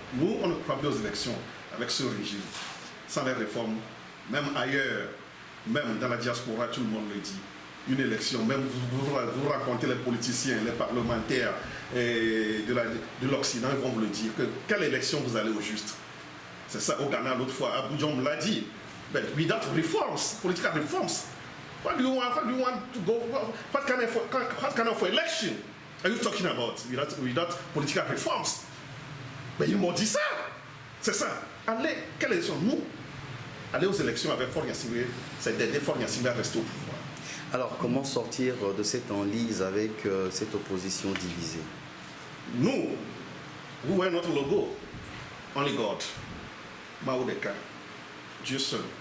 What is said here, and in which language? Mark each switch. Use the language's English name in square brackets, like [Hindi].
[French] Nous, on ne croit plus aux élections avec ce régime. Sans les réformes, même ailleurs, même dans la diaspora, tout le monde le dit. Une élection, même vous racontez les politiciens, les parlementaires de l'Occident, ils vont vous le dire. Quelle élection vous allez au juste? C'est ça, au Ghana, l'autre fois, Abidjan me l'a dit. [English] But without reforms, political reforms, what do you want to go, what kind of election are you talking about without political reforms? [French] Mais ils m'ont dit ça. C'est ça. Allez, quelle élection? Nous, aller aux élections avec Faure Gnassingbé, c'est d'aider Faure Gnassingbé à rester au pouvoir. Alors, comment sortir de cette enlise avec cette opposition divisée? Nous, vous voyez notre logo, [English] Only God, [French] Maoudeka, Dieu seul.